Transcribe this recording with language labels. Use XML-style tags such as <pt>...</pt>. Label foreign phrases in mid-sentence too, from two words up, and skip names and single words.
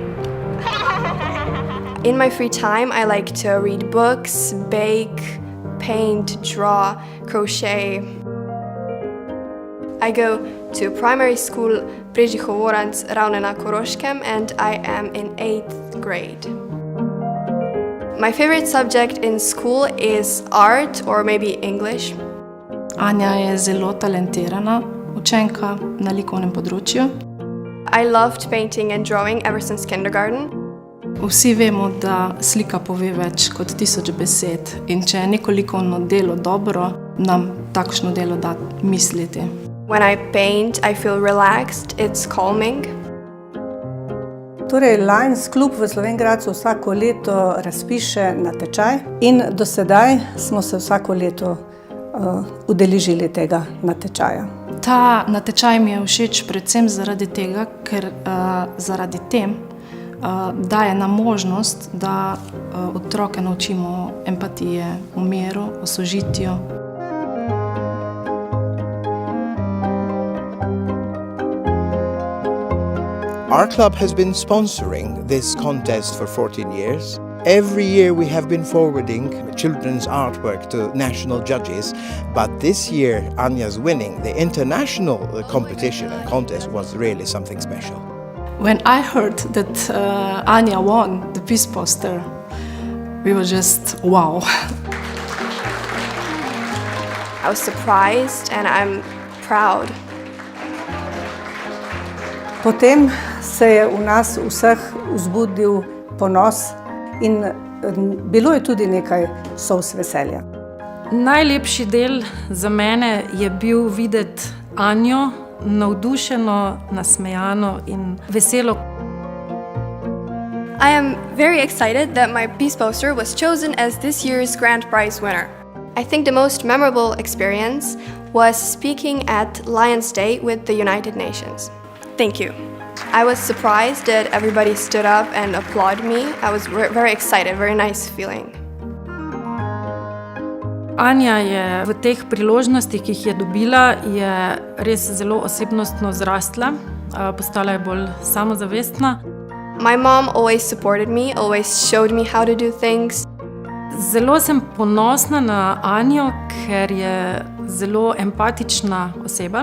<en>In my free time, I like to read books, bake, paint, draw, crochet. I go to primary school Prežihovoranc Ravne na Koroškem and I am in 8th grade. My favorite subject in school is art or maybe English.</en> <sl>Anja je zelo talentirana učenka na likovnem področju.</sl> <en>I loved painting and drawing ever since kindergarten.</en> <sl>Vsi vemo, da slika pove več kot 1000 besed in če je neko likovno delo dobro, nam takšno delo da misliti.</sl> <en>When I paint, I feel relaxed, it's calming.</en> <sl>Torej, Lions Club v Slovenj Gradcu vsako leto razpiše natečaj in do sedaj smo se vsako leto udeležili tega natečaja. Ta natečaj mi je všeč predvsem zaradi tega, ker zaradi tem daje nam možnost, da otroke naučimo empatije, o miru, o sožitju.</sl> <en>Our club has been sponsoring this contest for 14 years. Every year we have been forwarding children's artwork to national judges, but this year Anja's winning the international competition and contest was really something special. When I heard that Anja won the peace poster, we were just wow. I was surprised and I'm proud.</en> <sl>Potem se je v nas vseh vzbudil ponos in bilo je tudi nekaj solz veselja. Najlepši del za mene je bil videti Anjo navdušeno, nasmejano in veselo.</sl> <en>I am very excited that my peace poster was chosen as this year's grand prize winner. I think the most memorable experience was speaking at Lions Day with the United Nations. Thank you. I was surprised that everybody stood up and applauded me. I was very excited, very nice feeling.</en> <sl>Anja je v teh priložnostih, ki jih je dobila, je res zelo osebnostno zrastla, postala je bolj samozavestna.</sl> <en>My mom always supported me, always showed me how to do things.</en> <sl>Zelo sem ponosna na Anjo, ker je zelo empatična oseba.</sl>